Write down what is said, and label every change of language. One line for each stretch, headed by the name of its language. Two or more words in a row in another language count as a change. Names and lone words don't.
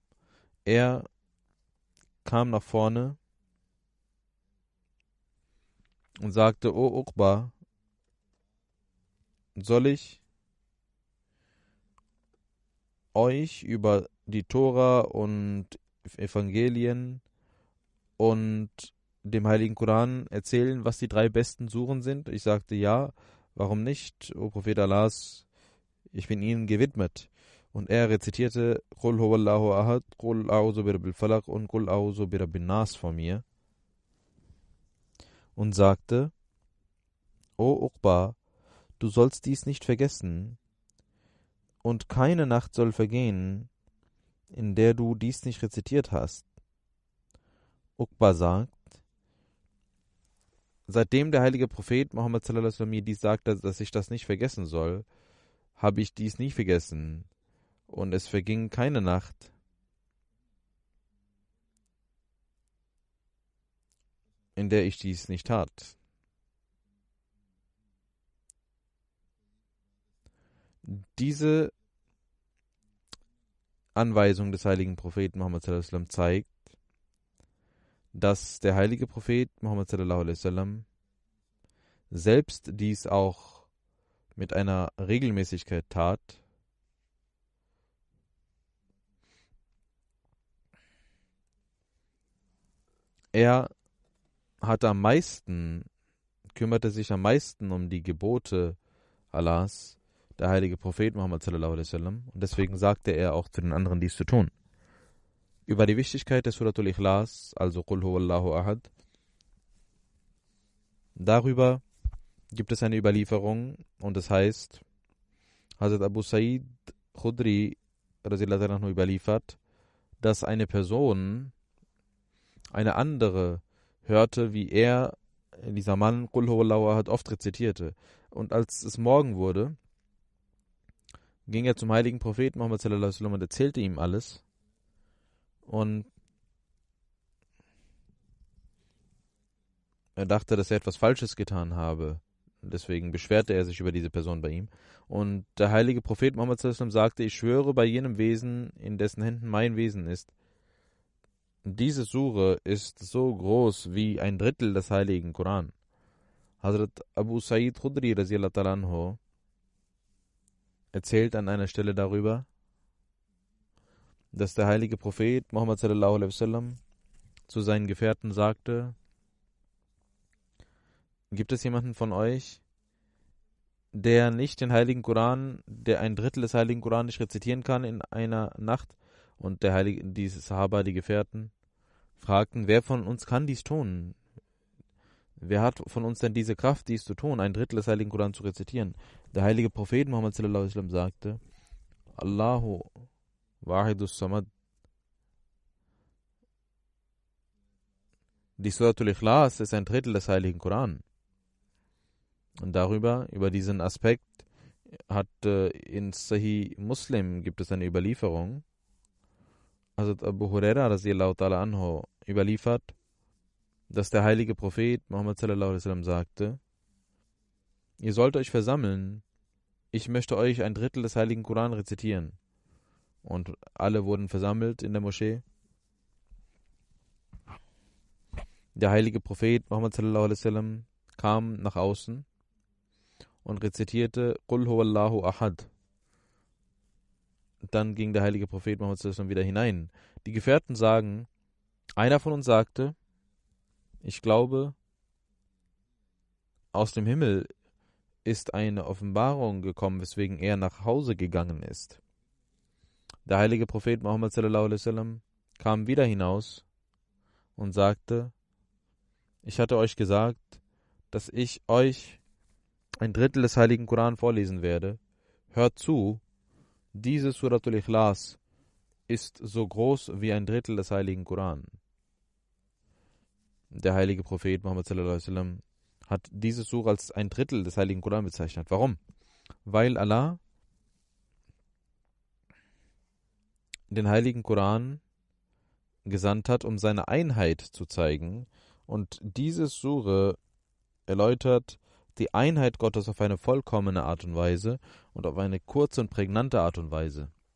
German: Er kam nach vorne und sagte: O Uqba, soll ich euch über die Tora und Evangelien und dem heiligen Koran erzählen, was die 3 besten Suren sind? Ich sagte: Ja, warum nicht, O Prophet Allahs, ich bin ihnen gewidmet. Und er rezitierte
Arabic: قل هو الله أحد, قل أعوذ برب الفلق
German: und
Arabic: قل أعوذ برب الناس
German: vor mir und sagte: O Uqba, du sollst dies nicht vergessen, und keine Nacht soll vergehen, in der du dies nicht rezitiert hast. Uqba sagt: Seitdem der heilige Prophet Muhammad
Arabic: صلى الله عليه وسلم
German: mir dies sagte, dass ich das nicht vergessen soll, habe ich dies nie vergessen, und es verging keine Nacht, in der ich dies nicht tat. Diese Anweisung des heiligen Propheten Muhammad
Arabic: صلى الله عليه وسلم
German: zeigt, dass der heilige Prophet Muhammad
Arabic: صلى الله عليه وسلم
German: selbst dies auch mit einer Regelmäßigkeit tat. Er kümmerte sich am meisten um die Gebote Allahs, der heilige Prophet Muhammad
Arabic: صلى الله عليه وسلم,
German: und deswegen sagte er auch zu den anderen, dies zu tun. Über die Wichtigkeit des Suratul Ikhlas, also
Arabic: قل هو الله أحد,
German: darüber gibt es eine Überlieferung, und es heißt, Hazrat Abu Sa'id Khudri
Arabic: رضي الله عنه
German: überliefert, dass eine Person eine andere hörte, wie dieser Mann,
Arabic: قل هو الله أحد,
German: oft rezitierte. Und als es Morgen wurde, ging er zum heiligen Propheten Muhammad
Arabic: صلى الله عليه وسلم
German: und erzählte ihm alles. Und er dachte, dass er etwas Falsches getan habe. Deswegen beschwerte er sich über diese Person bei ihm. Und der heilige Prophet Muhammad
Arabic: صلى الله عليه وسلم
German: sagte: Ich schwöre bei jenem Wesen, in dessen Händen mein Wesen ist. Diese Sure ist so groß wie 1/3 des heiligen Koran. Hazrat Abu Sa'id Khudri
Arabic: رضي الله تعالى عنه
German: erzählt an einer Stelle darüber, dass der heilige Prophet Muhammad
Arabic: صلى الله عليه وسلم
German: zu seinen Gefährten sagte: Gibt es jemanden von euch, der nicht den heiligen Koran, der 1/3 des heiligen Koran nicht rezitieren kann in einer Nacht? Und die Sahaba, die Gefährten, fragten: Wer von uns kann dies tun? Wer hat von uns denn diese Kraft, dies zu tun, 1/3 des heiligen Koran zu rezitieren? Der heilige Prophet Muhammad
Arabic: صلى الله عليه وسلم
German: sagte:
Arabic: الله الواحد الصمد.
German: Die Suratul Ikhlas ist 1/3 des heiligen Koran. Und über diesen Aspekt hat in Sahih Muslim gibt es eine Überlieferung. Also Abu Huraira
Arabic: رضي الله تعالى عنه
German: überliefert, dass der heilige Prophet Muhammad
Arabic: صلى الله عليه وسلم
German: sagte: Ihr sollt euch versammeln, ich möchte euch 1/3 des heiligen Koran rezitieren. Und alle wurden versammelt in der Moschee. Der heilige Prophet Muhammad
Arabic: صلى الله عليه وسلم
German: kam nach außen und rezitierte
Arabic: قل هو الله أحد.
German: Dann ging der heilige Prophet Muhammad
Arabic: صلى الله عليه وسلم
German: wieder hinein. Die Gefährten sagen, einer von uns sagte: Ich glaube, aus dem Himmel ist eine Offenbarung gekommen, weswegen er nach Hause gegangen ist. Der heilige Prophet Muhammad
Arabic: صلى الله عليه وسلم
German: kam wieder hinaus und sagte: Ich hatte euch gesagt, dass ich euch ein Drittel des heiligen Koran vorlesen werde. Hört zu, diese Suratul Ikhlas ist so groß wie ein Drittel des heiligen Koran. Der heilige Prophet Muhammad
Arabic: صلى الله عليه وسلم
German: hat diese Sura als ein Drittel des heiligen Koran bezeichnet. Warum? Weil Allah den heiligen Koran gesandt hat, um seine Einheit zu zeigen. Und diese Sure erläutert die Einheit Gottes auf eine vollkommene Art und Weise und auf eine kurze und prägnante Art und Weise.